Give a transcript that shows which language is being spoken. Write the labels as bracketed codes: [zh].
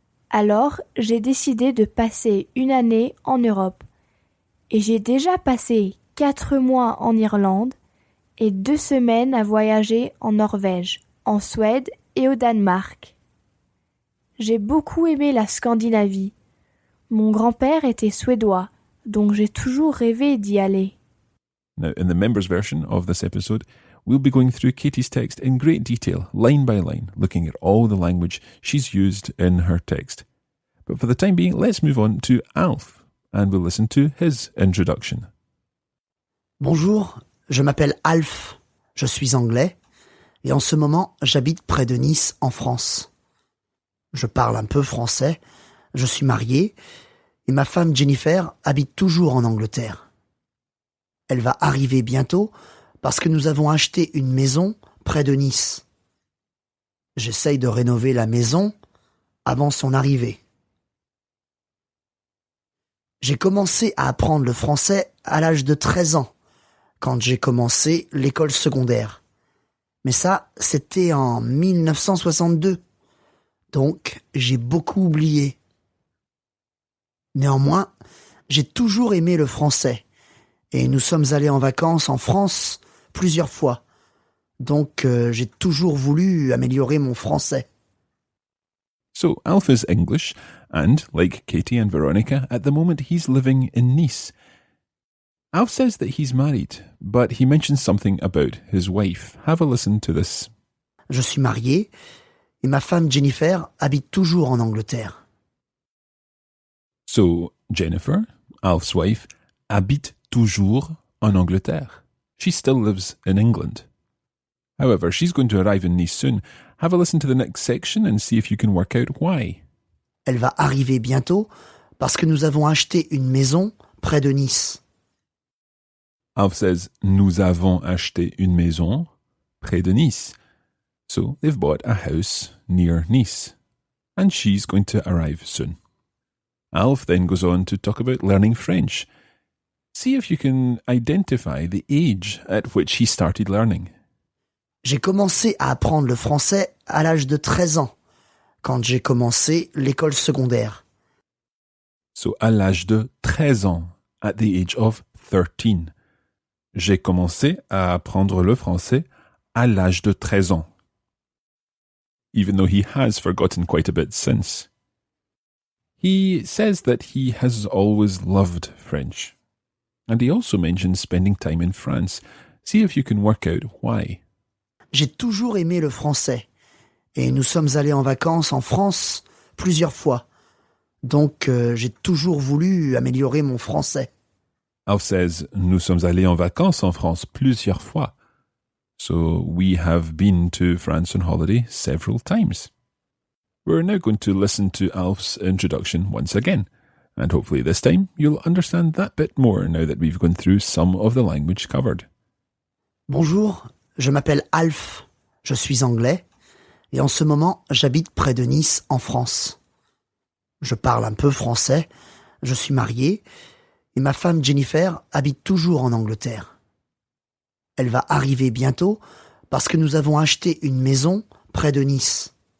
[fr] Alors, j'ai décidé de passer une année en Europe, et j'ai déjà passé 4 mois en Irlande et 2 semaines à voyager en Norvège, en Suède et au Danemark. J'ai beaucoup aimé la Scandinavie. Mon grand-père était suédois, donc j'ai toujours rêvé d'y aller. [en] Now, in the members version of this episode, we'll be going through Katie's text in great detail, line by line, looking at all the language she's used in her text. But for the time being, let's move on to Alf, and we'll listen to his introduction. [fr] Bonjour, je m'appelle Alf, je suis anglais, et en ce moment, j'habite près de Nice, en France. Je parle un peu français, je suis marié, et ma femme Jennifer habite toujours en Angleterre. Elle va arriver bientôt parce que nous avons acheté une maison près de Nice. J'essaye de rénover la maison avant son arrivée. J'ai commencé à apprendre le français à l'âge de 13 ans, quand j'ai commencé l'école secondaire. Mais ça, c'était en 1962. Donc, j'ai beaucoup oublié. Néanmoins, j'ai toujours aimé le français. Et nous sommes allés en vacances en France plusieurs fois. Donc, j'ai toujours voulu améliorer mon français. [en] So, Alf is English, and, like Katie and Veronica, at the moment he's living in Nice. Alf says that he's married, but he mentions something about his wife. Have a listen to this. [fr] Je suis marié, et ma femme Jennifer habite toujours en Angleterre. [en] So, Jennifer, Alf's wife, [fr] habite toujours en Angleterre. [en] She still lives in England. However, she's going to arrive in Nice soon. Have a listen to the next section and see if you can work out why. [fr] Elle va arriver bientôt parce que nous avons acheté une maison près de Nice. [en] Alf says, [fr] nous avons acheté une maison près de Nice. [en] So they've bought a house near Nice. And she's going to arrive soon. Alf then goes on to talk about learning French. See if you can identify the age at which he started learning. [fr] J'ai commencé à apprendre le français à l'âge de 13 ans, quand j'ai commencé l'école secondaire. [en] So, [fr] à l'âge de 13 ans, [en] at the age of 13. [fr] J'ai commencé à apprendre le français à l'âge de 13 ans. [en] Even though he has forgotten quite a bit since. He says that he has always loved French. And he also mentions spending time in France. See if you can work out why. [fr] J'ai toujours aimé le français. Et nous sommes allés en vacances en France plusieurs fois. Donc, j'ai toujours voulu améliorer mon français. [en] Alf says, [fr] nous sommes allés en vacances en France plusieurs fois. [en] So we have been to France on holiday several times. We're now going to listen to Alf's introduction once again. And hopefully this time you'll understand that bit more now that we've gone through some of the language covered. [fr] Bonjour, je m'appelle Alf. Je suis anglais. Et en ce moment, j'habite près de Nice, en France. Je parle un peu français, je suis marié, et ma femme Jennifer habite toujours en Angleterre. Elle va arriver bientôt parce que nous avons acheté une maison près de Nice.